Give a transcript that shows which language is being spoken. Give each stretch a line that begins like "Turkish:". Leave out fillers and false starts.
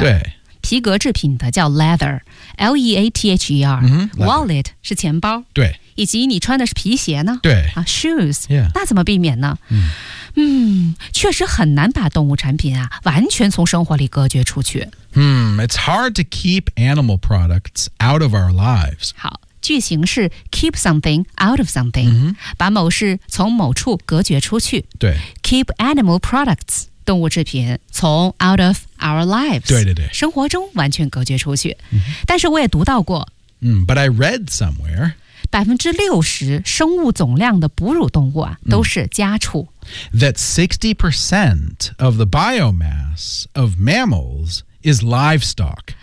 Chinese: 对皮革制品的叫 leather L-E-A-T-H-E-R、 mm-hmm, Wallet 是钱包对以及你穿的是皮鞋呢对、
English: 啊、Shoes、 yeah.
Chinese: 那怎么避免呢、 mm. 确实很难把动物产品啊完全从生活里隔绝出去、
English: It's hard to keep animal products out of our lives
Chinese: 好句型是
English: keep something out of something、 mm-hmm.
Chinese: 把某事从某处隔绝出去对
English: keep animal products
Chinese: 动物制品从
English: out of our lives
Chinese: 对对对生活中完全隔绝出去、 mm-hmm. 但是我也读到过、
English: but I read somewhere
Chinese: 60% 生物总量的哺乳动物、啊、都是家畜、
English: that 60% of the biomass of mammals is livestock